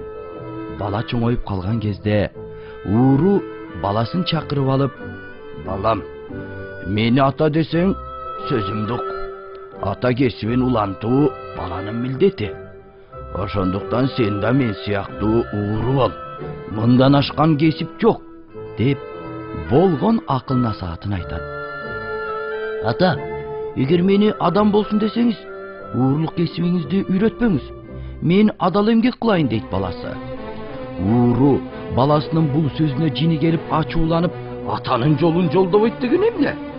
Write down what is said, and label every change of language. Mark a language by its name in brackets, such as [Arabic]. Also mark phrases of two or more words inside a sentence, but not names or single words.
[Kyrgyz] Бала чоңоюп калган кезде ууру баласын чакырып алып, "Балам, мени ата десең сөзүмдүк. Ата кесибин улантуу баланын милдети. Ошондуктан сен да мен сыяктуу ууру бол. Мындан ашкан кесип жок," деп болгон акыл насаатын айтат. "Ата, эгер мени адам болсун десеңиз, уурулук кесибиңизди үйрөтпөңүз. Мен адал эмгек кылайын," дейт баласы. Ууру баласынын бул сөзүнө жини келип ачууланып, "Атанын жолун жолдобойт деген эмне?